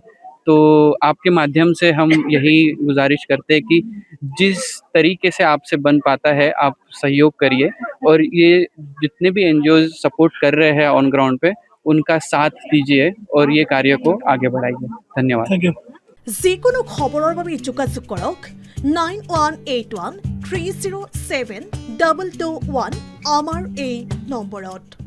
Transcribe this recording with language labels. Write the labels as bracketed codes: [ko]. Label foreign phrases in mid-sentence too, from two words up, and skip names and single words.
[hi] तो आपके माध्यम से हम यही गुजारिश करते हैं कि जिस तरीके से आपसे बन पाता है आप सहयोग करिए और ये जितने भी NGOs सपोर्ट कर रहे हैं [en] on ground [hi] पे उनका साथ दीजिए और ये कार्य को आगे बढ़ाइए। धन्यवाद। [en] Thank you. [as] যিকোনো খবৰৰ বাবে যোগাযোগ কৰক 9181 307 221 আমাৰ এই নম্বৰত।